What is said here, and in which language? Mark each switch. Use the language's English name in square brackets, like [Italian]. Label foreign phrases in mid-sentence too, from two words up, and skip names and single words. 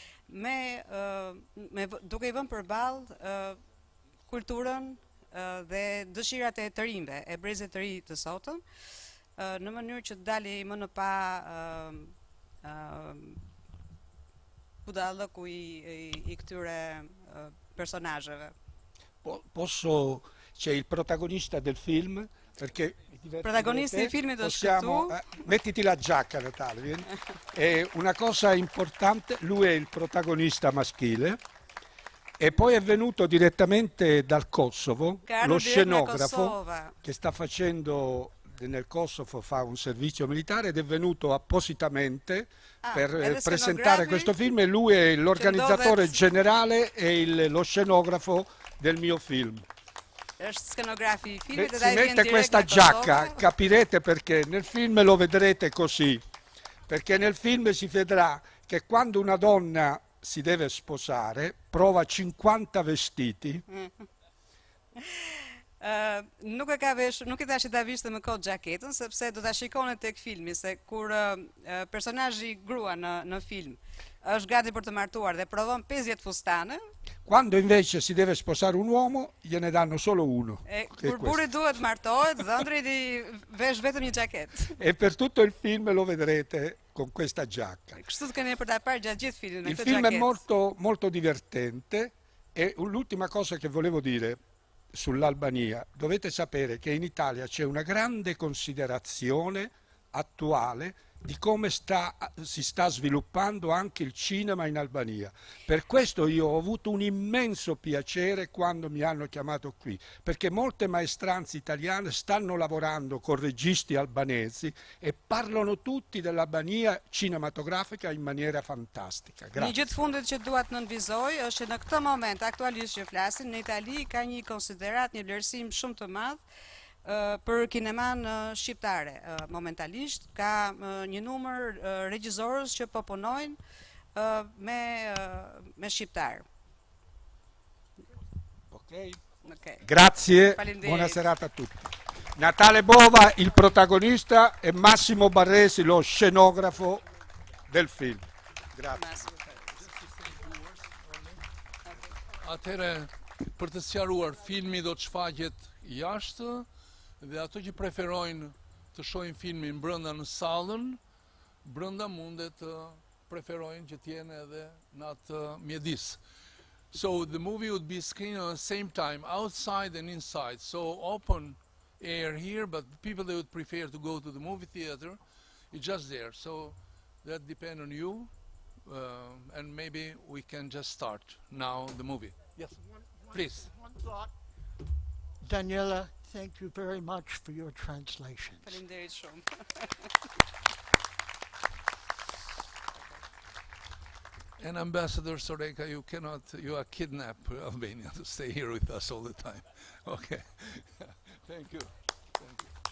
[Albanian] duke i vënë përballë kulturën dhe dëshirat e të rinjve, e brezit të ri të sotëm, në mënyrë që të dali më në pa budallëku i këtyre personazheve. [Italian] Posso, c'è il protagonista del film, perché [Albanian] Protagonisti i filmit është këtu. [Italian] Mettiti la giacca, Natale, vieni. È una cosa importante, lui è il protagonista maschile. E poi è venuto direttamente dal Kosovo, lo scenografo che sta facendo nel Kosovo, fa un servizio militare ed è venuto appositamente per presentare questo film e lui è l'organizzatore generale e lo scenografo del mio film. Si mette questa giacca, capirete perché, nel film lo vedrete così, perché nel film si vedrà che quando una donna si deve sposare, prova 50 vestiti. [Albanian] Nuk i thash që ta vishte më kot xhaketën, sepse do ta shikoni tek filmi se kur personazhi grua në film është gati për të martuar dhe provon 50 fustane. [Italian] Quando invece si deve sposare un uomo, gliene danno solo uno. [Albanian] Kur burri duhet martohet, dhëndri i vesh vetëm një xhaketë. [Italian] E per tutto il film lo vedrete con questa giacca. [Albanian] Kështu të keni për ta parë gjatë gjithë filmin me [Italian] Il [Albanian] këtë [Italian] film è [Albanian] xhaketë. [Italian] molto divertente e l'ultima cosa che volevo dire sull'Albania, dovete sapere che in Italia c'è una grande considerazione attuale di come si sta sviluppando anche il cinema in Albania. Per questo io ho avuto un immenso piacere quando mi hanno chiamato qui, perché molte maestranze italiane stanno lavorando con registi albanesi e parlano tutti dell'Albania cinematografica in maniera fantastica. [Albanian] Një [Italian] Grazie. [Albanian] gjë të fundit që dua të nënvizoj është që në këtë moment aktualisht që flasim, në Itali ka një konsiderat, një vlerësim shumë të madh për kineman shqiptare. Momentalisht ka një numër regjizorës që po punojnë me shqiptar. Ok. Okay. [Italian] Grazie, buona serata a tutti. Natale Bova, il protagonista, e Massimo Barresi, lo scenografo del film. Grazie. [Albanian] Atëherë, për të sqaruar, filmi do të shfaqet jashtë dhe ato që preferojnë të shohin filmin brenda në sallën, brenda mundet të preferojnë që të jenë edhe në atë mjedis. [English] So the movie would be screened at the same time, outside and inside. So open air here, but the people that would prefer to go to the movie theater, it's just there. So that depends on you, and maybe we can just start now the movie. Yes, please. One thought. Daniela, thank you very much for your translations. [Albanian] Faleminderit shumë. [English] And Ambassador Soreka, you are kidnapped Albania to stay here with us all the time. Okay. Thank you. Thank you.